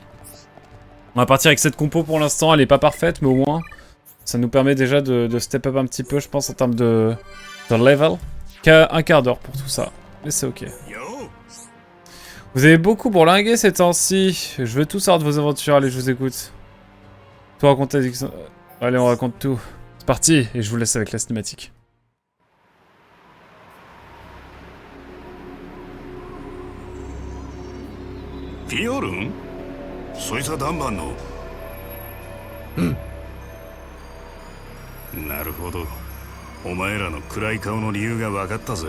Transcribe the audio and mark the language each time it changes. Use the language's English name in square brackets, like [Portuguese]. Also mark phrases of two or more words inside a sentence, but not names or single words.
[French] On va partir avec cette compo pour l'instant, elle est pas parfaite, mais au moins, ça nous permet déjà de [English] step up [French] un petit peu, je pense, en termes de level. Qu'à un quart d'heure pour tout ça, mais c'est ok. Vous avez beaucoup bourlingué ces temps-ci. Je veux tout savoir de vos aventures, allez, je vous écoute. Toi, racontez... Allez, on raconte tout. C'est parti, et je vous laisse avec la cinématique. [Japanese] ピオルン？そいつはダンバンの。なるほど。お前らの暗い顔の理由が分かったぜ。